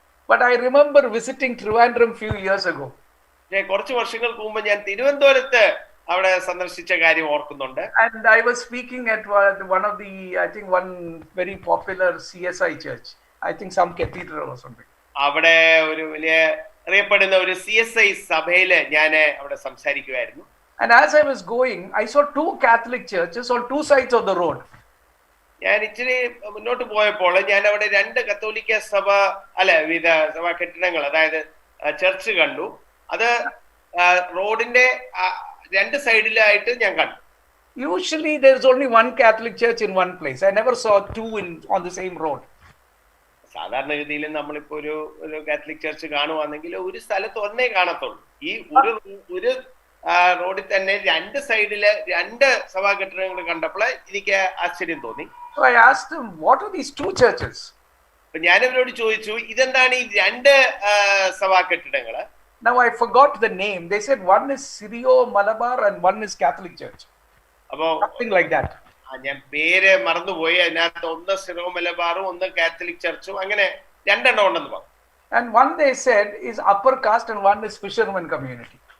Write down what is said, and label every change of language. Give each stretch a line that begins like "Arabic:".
English: But I remember visiting Trivandrum few years ago.
Malayalam: കുറച്ച് വർഷങ്ങൾക്ക് മുമ്പ് ഞാൻ തിരുവനന്തപുരത്ത് അവിടെ സന്ദർശിച്ച കാര്യം ഓർക്കുന്നുണ്ട്.
English: And I was speaking at one of the, I think one very popular CSI church. I think some cathedral or something.
Malayalam: അവിടെ ഒരു വലിയ അറിയപ്പെടുന്ന ഒരു CSI സഭയില് ഞാൻ അവിടെ സംസാരിക്കുമായിരുന്നു.
English: And as I was going, I saw two Catholic churches on two sides of the road.
Malayalam: ഞാൻ ഇച്ചിരി മുന്നോട്ട് പോയപ്പോൾ ഞാൻ അവിടെ രണ്ട് കത്തോലിക്ക സഭ സഭാ കെട്ടിടങ്ങൾ, അതായത് ചർച്ച് കണ്ടു. അത് റോഡിന്റെ രണ്ട് സൈഡിലായിട്ട് ഞാൻ കണ്ടു.
English: Usually there's only one Catholic church in one place. I never saw two on the same road.
Malayalam: സാധാരണഗതിയിൽ നമ്മളിപ്പോ ഒരു കാത്തലിക് ചർച്ച് കാണുവാണെങ്കിൽ ഒരു സ്ഥലത്ത് ഒന്നേ കാണത്തുള്ളൂ. ഈ ഒരു റോഡിൽ തന്നെ രണ്ട് സൈഡില് രണ്ട് സഭാ കെട്ടിടങ്ങൾ കണ്ടപ്പോൾ എനിക്ക് ആശ്ചര്യം തോന്നി.
English: So I asked them, what are these two churches?
Malayalam: അപ്പൊ ഞാൻ അവരോട് ചോദിച്ചു, ഇതെന്താണ് ഈ രണ്ട് സഭാ കെട്ടിടങ്ങള്?
English: Now I forgot the name. They said one is Syrio Malabar and one is Catholic Church.
Malayalam: അപ്പൊ
English: Something like that.
Malayalam: ഞാൻ പേര് മറന്നുപോയി. അതിനകത്ത് ഒന്ന് സിറോ മലബാറും ഒന്ന് കാത്തലിക് ചർച്ചും, അങ്ങനെ രണ്ടെണ്ണം ഉണ്ടെന്ന് പറഞ്ഞു.
English: And one they said is upper caste and one is fisherman community.